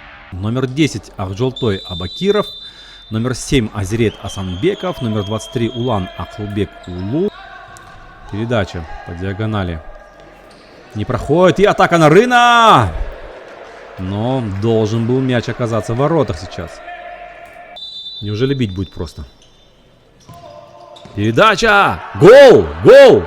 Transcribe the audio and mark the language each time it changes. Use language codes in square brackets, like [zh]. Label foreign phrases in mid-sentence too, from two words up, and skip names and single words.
[ru] Номер 10 Акжолтой Абакиров. Номер 7 Азирет Асанбеков. Номер 23 Улан Акылбек Улу. Передача по диагонали. Не проходит. И атака на Рына. Но должен был мяч оказаться в воротах сейчас. Неужели бить будет просто? Передача! Гол! Гол!